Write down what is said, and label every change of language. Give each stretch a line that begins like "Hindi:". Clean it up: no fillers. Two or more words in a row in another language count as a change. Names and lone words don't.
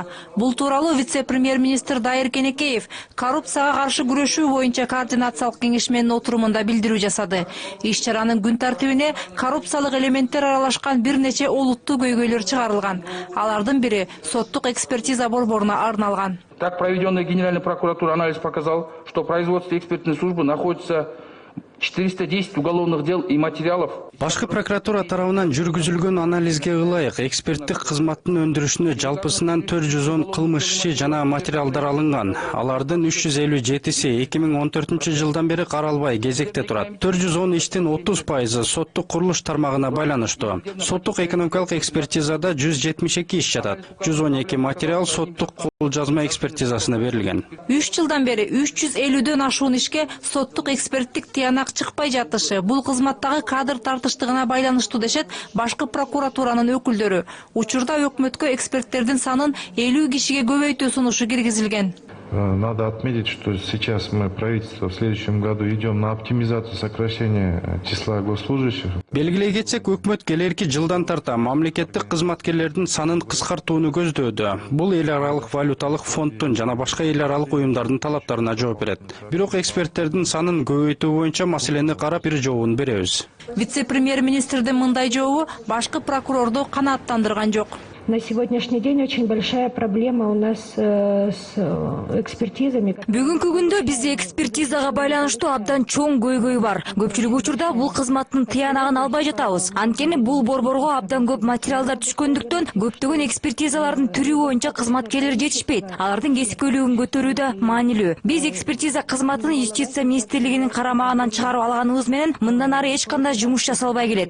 Kyrgyz: Бул тууралуу вице-премьер-министр Дайыр Кенекеев коррупцияга каршы күрөшүү боюнча координациялык кеңешменин отурумунда билдирүү жасады. Иш-чаранын күн тартибине коррупциялык элементтер аралашкан бир нече олуттуу көйгөйлөр чыгарылган. Алардын бири соттук экспертиза борборуна арналган.
Russian: Так, проведенный Генеральной прокуратурой анализ показал, что в производстве экспертной службы находится 410 уголовных дел и материалов.
Kyrgyz: Башкы прокуратура тарабынан жүргүзүлгөн анализге ылайык эксперттик кызматтын өндүрүшүнө жалпысынан 410 кылмыш иши жана материалдар алынган. Алардын 357-си 2014 жылдан бери каралбай кезекте турат. 410 иштин 30% соттук курулуш тармагына байланыштуу. Соттук экономикалык экспертизада 172 иш жатат. 112 материал соттук колжазма экспертизасына берилген. 3 жылдан бери 350дөн ашуун ишке соттук эксперттик тыянак чыкпай жатышы, бул кызматтагы кадр тартыштыгына байланыштуу дешет башкы прокуратуранын өкүлдөрү. Учурда өкмөткө эксперттердин санын 50 кишиге көбөйтүү сунушу киргизилген.
Russian: Надо отметить, что сейчас мы, правительство, в следующем году идем на оптимизацию сокращения числа госслужащих.
Kyrgyz: Белгилей кетсек, өкмөт келерки жылдан тарта мамлекеттик кызматкерлердин санын кыскартууну көздөөдө. Бул эл аралык валюталык фонддун жана башка эл аралык уюмдардын талаптарына жооп берет. Бирок эксперттердин санын көбөйтүү боюнча маселени карап бир жообун беребиз. Вице-премьер-министрдин мындай жообу башкы прокурорду канааттандырган жок.
Russian: На сегодняшний день очень большая проблема у нас с экспертизами.
Kyrgyz: Бүгүнкү күндө бизде экспертизага байланыштуу абдан чоң көйгөй бар. Көпчүлүк учурда бул кызматтын тыянагын албай жатабыз. Анткени бул борборго абдан көп материалдар түшкөндүктөн көптөгөн экспертизалардын түрү боюнча кызматкерлер жетишпейт. Алардын кесипкөйлүгүн көтөрүү да маанилүү. Биз экспертиза кызматын Юстиция министрлигинин карамагынан чыгарып алганыбыз менен мындан ары эч кандай жумуш жасалбай келет.